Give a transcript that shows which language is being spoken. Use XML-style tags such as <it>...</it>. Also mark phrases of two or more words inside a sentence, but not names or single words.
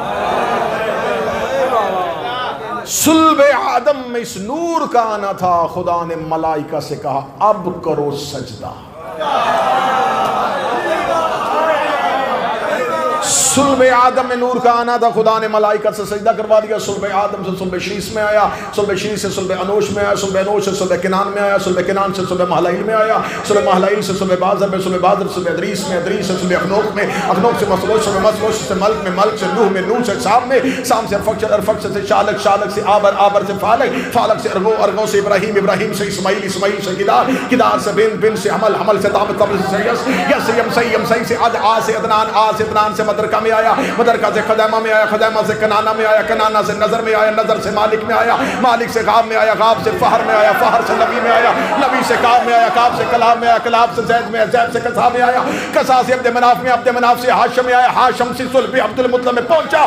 <hi>सुल्बे आदम में इस नूर का आना था। खुदा ने मलाइका से कहा अब करो सजदा। सुल्बे आदम में नूर का आना था। खुदा ने मलाइका से सजदा करवा दिया। सुल्बे आदम से सुल्बे शीस में आया, सुल्बे शीस से सुल्बे अनोश में आया, सुल्बे अनोश से सुल्बे किनान में आया, सुल्बे किनान से सुल्बे महलाइल में आया, सुल्बे महलाइल से सुल्बे बाजर में, सुल्बे बाजर से सुल्बे अदरीस में, अदरीस से सुल्बे अखनोक में, अखनोक से मसलोश में, मसलोश से मल्क में, मल्क से नूह में, नूह से साम में, साम से अरफक, अरफक से शालक, शालक से आबर, आबर से फालक, फालक से अरगो, अरगो से इब्राहिम, इब्राहिम से इस्माइल, इस्माइल से किदार, किदार से बिन, बिन से हमल, हमल से ताबत, ताबत से यस, यस से यमसई, यमसई से अद, आ से अदनान, आ से अदनान से मदरका में आया, मदरका से खदैमा में आया, खदैमा से कनाना में आया, कनाना से नजर में आया, नजर से मालिक में आया, मालिक से गाब में आया, गाब से फहर में आया, फहर से नबी में आया, नबी से काब में आया, काब से कलाब में आया, कलाब से जैद में आया, जैद से कसा में आया, कसा से अब्द मनाफ में, अब्द मनाफ से हाशम में आया, हाशम से सुल्बे अब्दुल मुत्तलिब में पहुंचा।</hi>